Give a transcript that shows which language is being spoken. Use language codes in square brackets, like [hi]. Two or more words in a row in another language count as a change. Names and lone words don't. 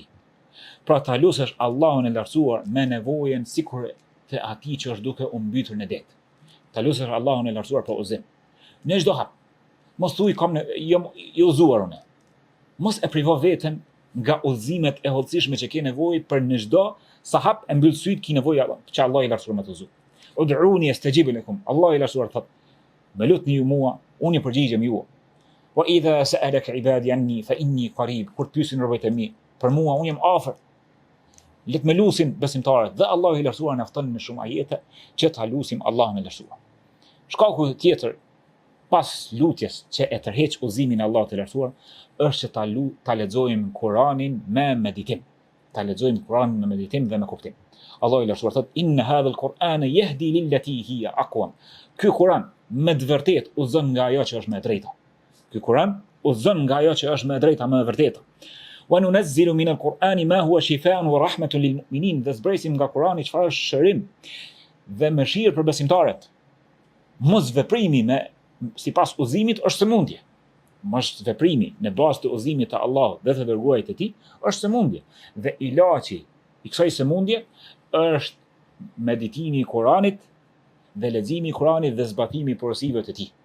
[sq] Pra ta lutësh Allahun e lartësuar me nevojën sikur të atij që është duke u mbytur në det. Ta lutësh Allahun e lartësuar për udhëzim. Në çdo hap. Mos thuaj kam i udhëzuar unë. Mos e privo veten nga udhëzimet e hollësishme që ke nevojë për në çdo sa hap e mbyll syt ki nevojë që Allah i lartësuar më të udhëzoj. [ar] ادعوني أستجب لكم. [sq] Allah i lartësuar thot: "Më lutni ju mua, unë ju përgjigjem ju. [ar] وإذا سألك عبادي عني فإني قريب." [sq] Kur pyesin robët e mi për mua, unë jam afër. Le të më lutin besimtarët dhe Allah i lartësuar na fton në shumë ajete që ta lutim Allahun e lartësuar. Shkaku tjetër pas lutjes që e tërheq udhëzimin e Allahut të lartësuar është që ta lexojmë Kur'anin me meditim. Ta lexojmë Kur'anin me meditim dhe me kuptim. Allahu i lartësuar thot: [ar] إن هذا القرآن يهدي للتي هي أقوم." [sq] Ky Kur'an me të vërtetë udhëzon nga ajo që është më e drejta. Ky Kur'an udhëzon nga ajo që është më e drejta, më e vërteta. [ar] وننزل من القرآن ما هو شفاء ورحمة للمؤمنين." [sq] Dhe zbresim nga Kur'ani çfarë është shërim dhe mëshirë për besimtarët. Mos veprimi sipas udhëzimit është sëmundje. Mos veprimi në bazë të udhëzimit të Allahut dhe të dërguarit të tij është sëmundje. Dhe ilaçi i kësaj sëmundje është meditimi i Kuranit dhe leximi i Kuranit dhe zbatimi i porosive të tij.